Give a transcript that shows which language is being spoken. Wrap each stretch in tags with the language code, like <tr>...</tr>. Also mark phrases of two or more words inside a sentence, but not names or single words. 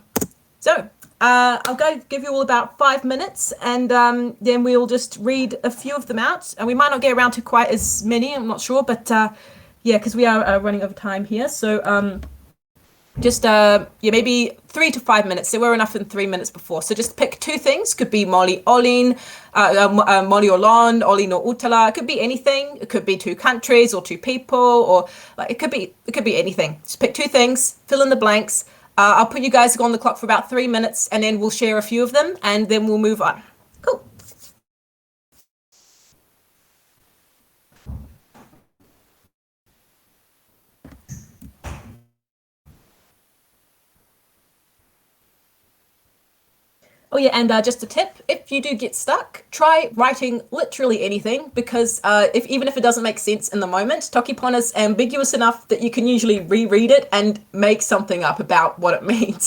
<en>So I'll give you all about 5 minutes, and then we'll just read a few of them out. And we might not get around to quite as many, I'm not sure, but yeah, because we are running over time here. So maybe 3 to 5 minutes. There were enough in 3 minutes before. So just pick 2 things. Could be</en> <tok>moli olin, moli olon, olin</tok> <en>or utala. It could be anything. It could be 2 countries or 2 people, or like it could be anything. Just pick 2 things, fill in the blanks. I'll put you guys on the clock for about 3 minutes, and then we'll share a few of them, and then we'll move on. Cool. Oh yeah, and just a tip, if you do get stuck, try writing literally anything, because even if it doesn't make sense in the moment, Toki Pona is ambiguous enough that you can usually reread it and make something up about what it means.</en>